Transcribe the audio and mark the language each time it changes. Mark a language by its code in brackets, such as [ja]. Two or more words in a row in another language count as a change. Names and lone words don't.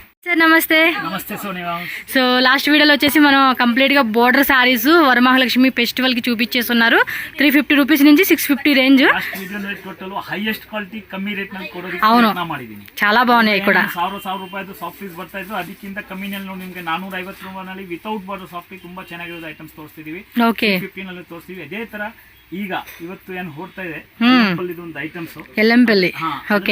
[te] నమస్తే నమస్తే సోనియా. సో [en] last videoలో [te] వచ్చేసి మనం కంప్లీట్ గా [en] border sarees [te] వరమహాలక్ష్మి ఫెస్టివల్ కి చూపించేస్తున్నారు. 350 రూపీస్ నుంచి 650 రేంజ్. [en] highest quality [kn] ಕಮ್ಮಿ ರೇಟ್ ನಲ್ಲಿ ಕೊಡೋದಕ್ಕೆ [te] అవును [kn] ಪ್ರಯತ್ನ ಮಾಡಿದೀನಿ. [te] చాలా ಬಾగున్నాయి ಕೂಡ. [kn] 1000 ರೂಪಾಯಿದು [en] soft piece [kn] ಬರ್ತಾ ಇತ್ತು, ಅದಕ್ಕಿಂತ ಕಮ್ಮಿ ನಲ್ಲಿ ನೋಡಿ ನಿಮಗೆ 450 ರೂಪಾಯಿನಲ್ಲಿ [en] without border soft piece [kn] ತುಂಬಾ ಚೆನ್ನಾಗಿರೋ ಐಟಮ್ಸ್ ತೋರಿಸ್ತಿದೀವಿ. ಓಕೆ 50 ನಲ್ಲಿ ತೋರಿಸ್ತೀವಿ. ಅದೇ ತರ ಈಗ ಇವತ್ತು ಏನು ಹೊರಡ್ತಾ ಇದೆ ಇದು ಒಂದು ಐಟಮ್ಸ್ ಎಲ್ಲಂಪಲ್ಲಿ. ಓಕೆ